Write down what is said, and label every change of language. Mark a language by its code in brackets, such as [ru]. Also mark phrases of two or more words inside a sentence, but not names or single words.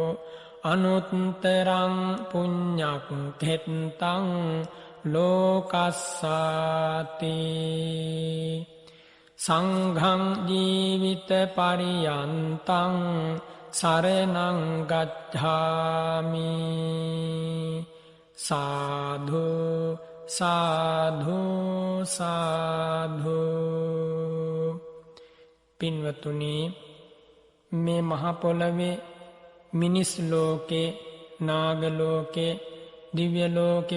[pi] අනුත්තරං පුඤ්ඤක් ඛෙත්තං ලෝකස්සාති. සංඝං ජීවිත පරියන්තං සරණං ගච්ඡාමි. සාධු සාධු සාධු. [si] පින්වතුනි, මේ මහ පොළවේ මිනිස් ලෝකේ, නාග ලෝකේ, දිව්‍ය ලෝකේ,